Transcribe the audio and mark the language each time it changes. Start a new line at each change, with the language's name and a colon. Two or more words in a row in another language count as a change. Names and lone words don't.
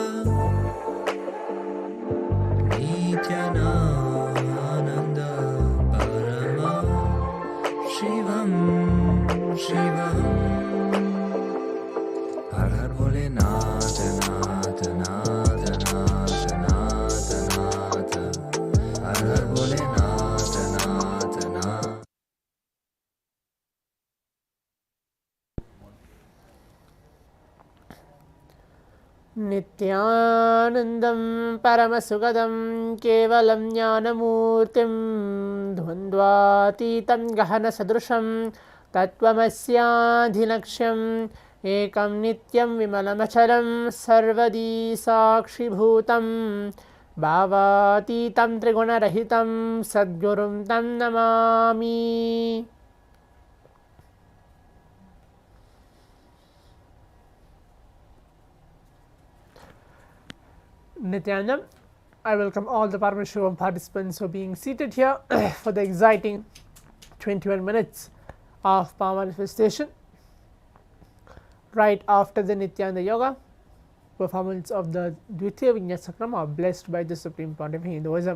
Hindi: Nithyananda Paramashivam, Shivam. हर हर बोले नाथ, नाथ, नाथ, नाथ, नाथ, नाथ. हर हर बोले नाथ, नाथ, नाथ.
Sanskrit: नित्यानन्दं परमसुखदं केवलं ज्ञानमूर्तिं द्वन्द्वातीतं गहनसदृशं तत्त्वमस्याधिलक्ष्यम् एकं नित्यं विमलमचलं सर्वदी साक्षिभूतं भावातीतं त्रिगुणरहितं सद्गुरुं तं नमामि.
English: Nithyanandam, I welcome all the Paramashivoham participants for being seated here for the exciting 21 minutes of power manifestation. Right after the Nithyananda Yoga, performance of the Dvitiya Vinyasakrama blessed by the Supreme Pontiff of Hinduism.